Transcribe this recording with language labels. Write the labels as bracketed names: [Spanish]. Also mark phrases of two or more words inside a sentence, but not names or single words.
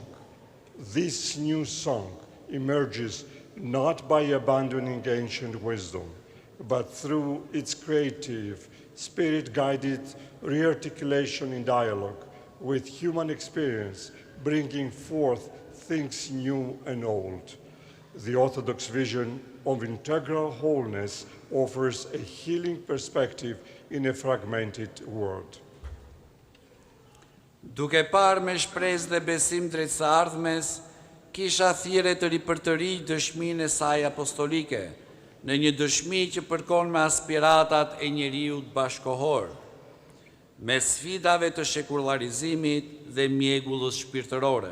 [English] This new song emerges not by abandoning ancient wisdom, but through its creative, spirit-guided rearticulation in dialogue with human experience, bringing forth things new and old. The Orthodox vision of integral wholeness offers a healing perspective in a fragmented world. [Albanian] Duke parë me shpresë dhe besim drejt së ardhmes, kisha thirrje të ripërtërinj dëshminë e saj apostolike, në një dëshmi që përkon me aspiratat e njeriut bashkohor, me sfidave të shekularizimit dhe mjegullës shpirtërore.